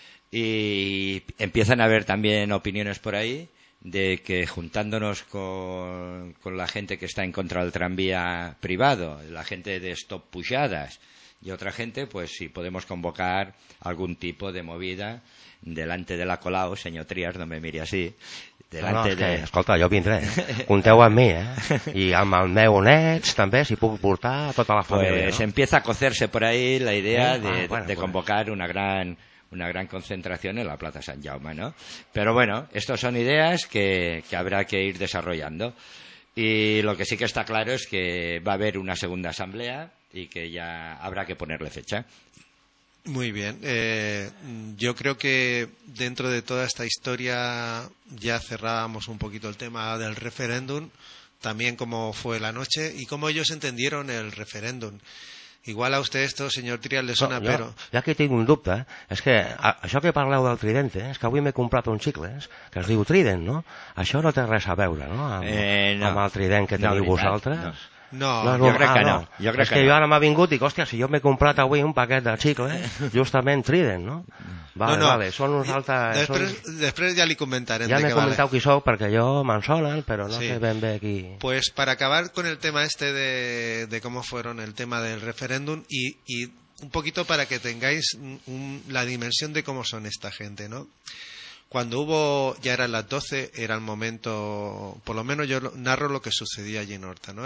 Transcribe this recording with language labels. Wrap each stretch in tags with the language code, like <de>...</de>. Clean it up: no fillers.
<es>Y empiezan a haber también opiniones por ahí de que juntándonos con la gente que está en contra del tranvía privado, la gente de Stop Pujadas y otra gente, pues si podemos convocar algún tipo de movida delante de la Colau, señor Trias, no me mire así.</es> <ca>Escolta, jo vindré. Compteu amb mi, I amb el meu net també, si puc portar tota la família.</ca> <es>Pues no? Empieza a cocerse por ahí la idea de convocar una gran concentración en la Plaza Sant Jaume, ¿no? Pero bueno, estas son ideas que habrá que ir desarrollando. Y lo que sí que está claro es que va a haber una segunda asamblea y que ya habrá que ponerle fecha. Muy bien. Yo creo que dentro de toda esta historia ya cerrábamos un poquito el tema del referéndum, también cómo fue la noche y cómo ellos entendieron el referéndum. Igual a usted esto, señor Trial, le suena, pero...</es> <ca>Ja que tinc un dubte, és que això que parleu del Trident, és que avui m'he comprat un xicle, que es diu Trident, no? Això no té res a veure, no? Amb el Trident que teniu vosaltres... No, jo crec que no. Jo crec que jo ara m'ha vingut i dic, hòstia, si jo m'he comprat avui un paquet de xicle, justament Trident, no? Vale, són uns altres... Després ja li comentarem. Ja m'he comentat qui sóc perquè jo me'n solen, però no sé ben bé qui...</ca> <es>Pues para acabar con el tema este de cómo fueron el tema del referéndum y un poquito para que tengáis la dimensión de cómo son esta gente, ¿no? Cuando hubo, ya eran las 12, era el momento, por lo menos yo narro lo que sucedía allí en Horta, ¿no?</es>